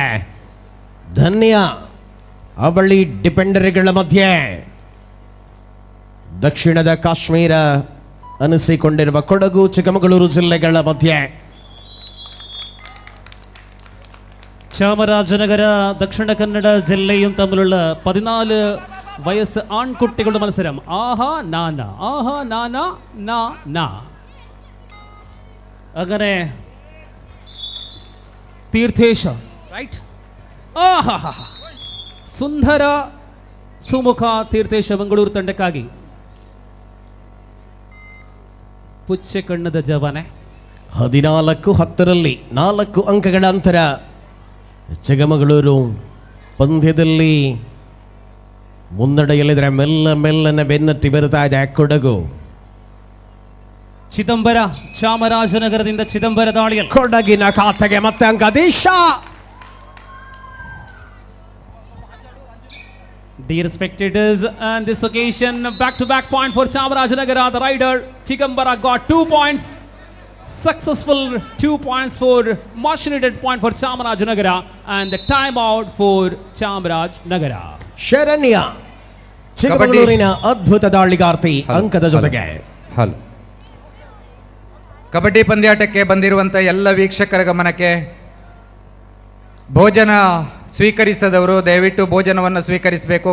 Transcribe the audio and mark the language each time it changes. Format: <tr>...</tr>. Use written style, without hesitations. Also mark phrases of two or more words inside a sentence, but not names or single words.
<kn>ಧನ್ಯ ಅವಳಿ ಡಿಪೆಂಡರ್ಗಳ ಮಧ್ಯೆ ದಕ್ಷಿಣದ ಕಾಶ್ಮೀರ ಅನಿಸಿಕೊಂಡಿರುವ ಕೊಡಗು ಚಿಕ್ಕಮಗಳೂರು ಜಿಲ್ಲೆಗಳ ಮಧ್ಯೆ</kn> <ml>ಚಾಮರಾಜನಗರ ദക്ഷിണ കന്നഡ ജില്ലയും തമ്മിലുള്ള 14 വയസ്സ് ആൺകുട്ടികളുടെ മത്സരം. ആഹാ നാന, ആഹാ നാന നാ നാ. അങ്ങനെ തീർത്ഥേശ റൈറ്റ്.</ml> <kn>ಆಹಾ, ಸುಂದರ ಸುಮುಖ ತೀರ್ಥೇಶ ಮಂಗಳೂರು ತಂಡಕ್ಕಾಗಿ</kn> <tcy>ಪುಚ್ಚೆ ಕಣ್ಣದ ಜವಾನೆ.</tcy> <kn>14-10 4 ಅಂಕಗಳ ಅಂತರ. ಚಿಕ್ಕಮಗಳೂರು ಪಂದ್ಯದಲ್ಲಿ ಮುನ್ನಡೆಯಲ್ಲಿದ್ರೆ ಮೆಲ್ಲನೆ ಬೆನ್ನಟ್ಟಿ ಬರುತ್ತಾ ಇದೆ ಕೊಡಗು. ಚಿದಂಬರ ಚಾಮರಾಜನಗರದಿಂದ ಚಿದಂಬರ ದಾಳಿಯಲ್ಲಿ ಕೊಡಗಿನ ಖಾತೆಗೆ ಮತ್ತೆ ಅಂಕ. ದೇಶ</kn> <en>Dear spectators, and this occasion back-to-back point for Chamarajanagar. The rider Chigambara got 2 points. Successful 2 points for much needed point for Chamarajanagar, and the timeout for Chamarajanagar.</en> <kn>ಶರಣ್ಯ ಚಿಕ್ಕಮಗಳೂರಿನ ಅದ್ಭುತ ದಾಳಿಗಾರ್ತಿ ಅಂಕದ ಜೊತೆಗೆ. ಕಬಡ್ಡಿ ಪಂದ್ಯಾಟಕ್ಕೆ ಬಂದಿರುವಂಥ ಎಲ್ಲ ವೀಕ್ಷಕರ ಗಮನಕ್ಕೆ, ಭೋಜನ ಸ್ವೀಕರಿಸದವರು ದಯವಿಟ್ಟು ಭೋಜನವನ್ನು ಸ್ವೀಕರಿಸಬೇಕು.</kn>